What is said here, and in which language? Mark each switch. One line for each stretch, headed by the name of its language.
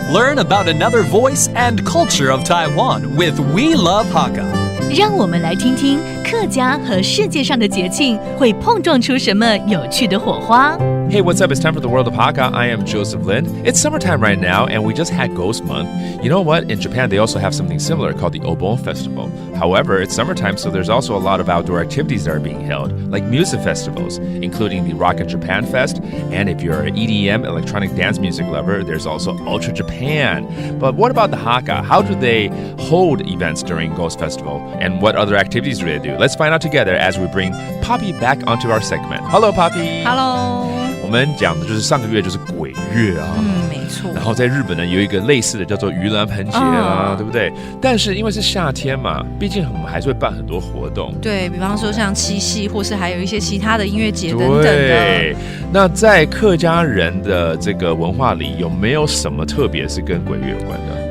English: Learn about another voice and culture of Taiwan with We Love Hakka.
Chinese: 让我们来听听客家和世界上的节庆会碰撞出什么有趣的火花。
English: Hey, what's up? It's time for the World of Hakka. I am Joseph Lin. It's summertime right now, and we just had Ghost Month. You know what? In Japan, they also have something similar called the Obon Festival. However, it's summertime, so there's also a lot of outdoor activities that are being held, like music festivals, including the Rock in Japan Fest. And if you're an EDM, electronic dance music lover, there's also Ultra Japan. But what about the Hakka? How do they hold events during Ghost Festival? And what other activities do they do? Let's find out together as we bring Poppy back onto our segment. Hello, Poppy. Hello.
Chinese: 我们讲的就是上个月就是鬼月啊，没错。然后在日本呢有一个类似的叫做盂兰盆节啊，对不对？但是因为是夏天嘛，毕竟我们还是会办很多活动，对，比方说像七夕，或是还有一些其他的音乐节等等的。对，那在客家人的这个文化里，有没有什么特别是跟鬼月有关的？